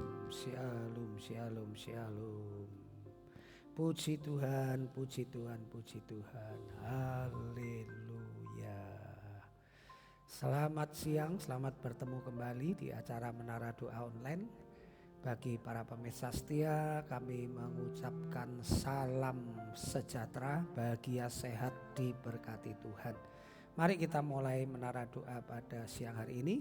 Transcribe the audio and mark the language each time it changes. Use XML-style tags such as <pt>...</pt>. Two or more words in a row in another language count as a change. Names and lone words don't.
<he>Shalom, shalom, shalom.</he> <id>Puji Tuhan, puji Tuhan, puji Tuhan. Haleluya. Selamat siang, selamat bertemu kembali di acara Menara Doa Online. Bagi para pemirsa setia, kami mengucapkan salam sejahtera, bahagia, sehat, diberkati Tuhan. Mari kita mulai menara doa pada siang hari ini.</id>